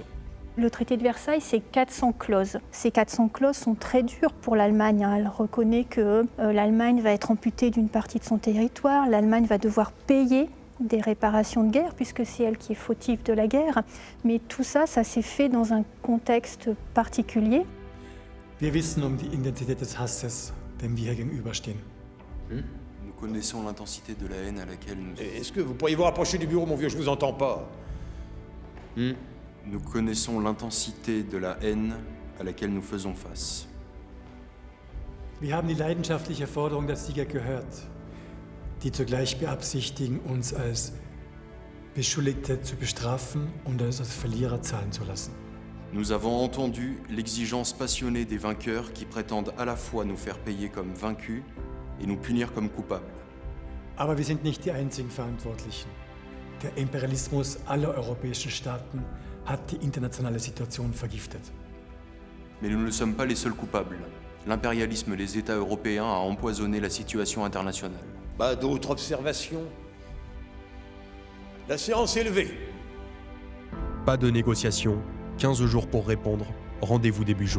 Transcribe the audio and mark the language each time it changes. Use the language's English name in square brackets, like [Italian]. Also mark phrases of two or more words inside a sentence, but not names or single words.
[French] Le traité de Versailles, c'est 400 clauses. Ces 400 clauses sont très dures pour l'Allemagne. Elle reconnaît que l'Allemagne va être amputée d'une partie de son territoire, l'Allemagne va devoir payer des réparations de guerre, puisque c'est elle qui est fautive de la guerre. Mais tout ça, ça s'est fait dans un contexte particulier. [German] Wir wissen die Intensität des Hasses, dem wir hier gegenüberstehen. [French] Nous connaissons l'intensité de la haine à laquelle nous... Est-ce que vous pourriez vous rapprocher du bureau, mon vieux? Je vous entends pas. Nous connaissons l'intensité de la haine à laquelle nous faisons face. [German] Wir haben die leidenschaftliche Forderung der Sieger gehört, die zugleich beabsichtigen, uns als Beschuldigte zu bestrafen und uns als Verlierer zahlen zu lassen. [French] Nous avons entendu l'exigence passionnée des vainqueurs qui prétendent à la fois nous faire payer comme vaincus et nous punir comme coupables. [German] Aber wir sind nicht die einzigen Verantwortlichen. Der Imperialismus aller europäischen Staaten hat die internationale Situation vergiftet. [French] Mais nous ne sommes pas les seuls coupables. L'impérialisme des États européens a empoisonné la situation internationale. D'autres observations? La séance est levée. Pas de négociation, 15 jours pour répondre, rendez-vous début juin.